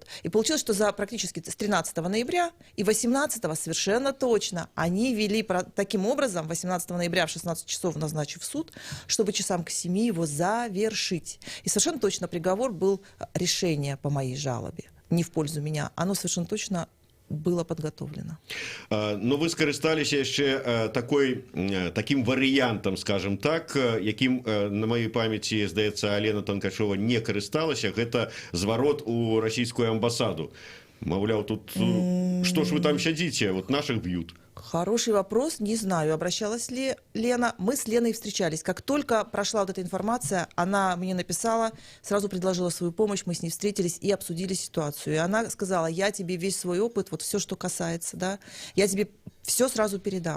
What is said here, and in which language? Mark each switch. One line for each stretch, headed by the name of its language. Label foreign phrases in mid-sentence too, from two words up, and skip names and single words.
Russian: И получилось, что за практически с 13 ноября и 18 совершенно точно они вели таким образом, 18 ноября в 16 часов назначив суд, чтобы часам к 7 его завершить. И совершенно точно приговор был решение по моей жалобе, не в пользу меня. Оно совершенно точно было подготовлено.
Belarusian: Но вы скарысталіся яшчэ таким варыянтам,
Russian: скажем так,
Belarusian: якім на маёй памяці, здаецца, Алена Танкачова не карысталася, гэта зварот у расійскую амбасаду. Маўляў, тут што ж вы там сядзіце,
Russian: вот наших б'ют. Хороший вопрос, не знаю, обращалась ли Лена. Мы с Леной встречались. Как только прошла вот эта информация, она мне написала, сразу предложила свою помощь, мы с ней встретились и обсудили ситуацию. И она сказала: я тебе весь свой опыт, вот все, что касается, да, я тебе все сразу передам.